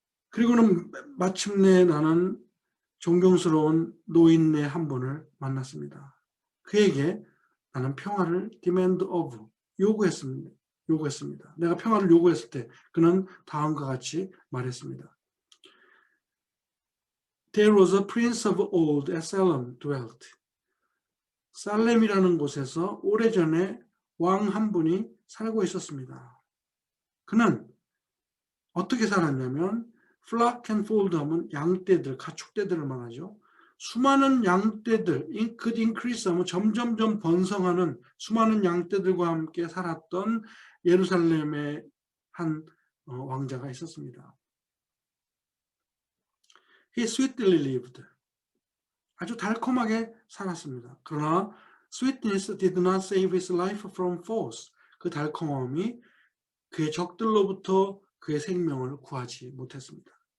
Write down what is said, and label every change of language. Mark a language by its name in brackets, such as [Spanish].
[Korean] 그리고는 마침내 나는 존경스러운 노인네 한 분을 만났습니다. 그에게 나는 평화를 [English] demand of, [Korean] 요구했습니다. 내가 평화를 요구했을 때 그는 다음과 같이 말했습니다. [English] There was a prince of old at Salem dwelt. [Korean] 살렘이라는 곳에서 오래전에 왕 한 분이 살고 있었습니다. 그는 어떻게 살았냐면 [English] flock and fold [Korean] 하면 양떼들, 가축떼들을 말하죠. 수많은 양떼들, [English] could increase [Korean] 하면 점점점 번성하는 수많은 양떼들과 함께 살았던 예루살렘의 한 왕자가 있었습니다. [English] He sweetly lived. [Korean] 아주 달콤하게 살았습니다. 그러나 [English] sweetness did not save his life from foes. [Korean] 그 달콤함이 그의 적들로부터 그의 생명을 구하지 못했습니다.